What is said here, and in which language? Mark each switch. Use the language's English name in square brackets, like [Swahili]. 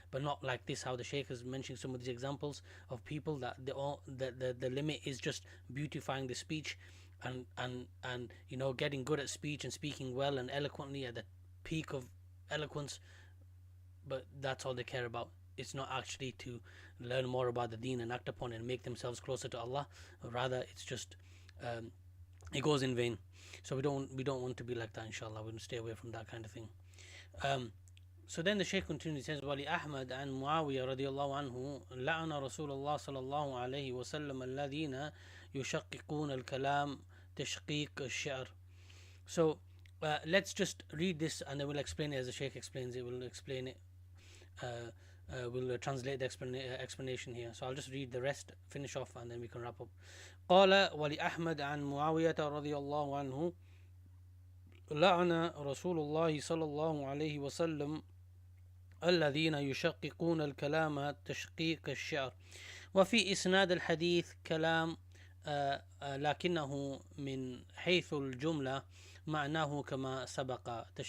[English] But not like this, how the Shaykh is mentioning some of these examples of people that the limit is just beautifying the speech and getting good at speech and speaking well and eloquently at the peak of eloquence, but that's all they care about. It's not actually to learn more about the deen and act upon it and make themselves closer to Allah. Rather, it's just it goes in vain. So we don't want to be like that, inshallah. We'll stay away from that kind of thing. So then the Shaykh continues, he says, [Arabic] وَلِ أحمد عن معاوية رضي الله عنه لعن رسول الله صلى الله عليه وسلم الذين يشققون الكلام تشقيق الشعر. [English] So let's just read this and then we'll explain it as the Shaykh explains it. We'll explain it. We'll translate the explanation here. So I'll just read the rest, finish off, and then we can wrap up. [Arabic] قال ولأحمد عن معاوية رضي الله عنه لعن رسول الله صلى الله عليه وسلم الذين يشققون الكلام تشقيق الشعر. وفي إسناد الحديث كلام لكنه من حيث الجملة معناه كما سبق.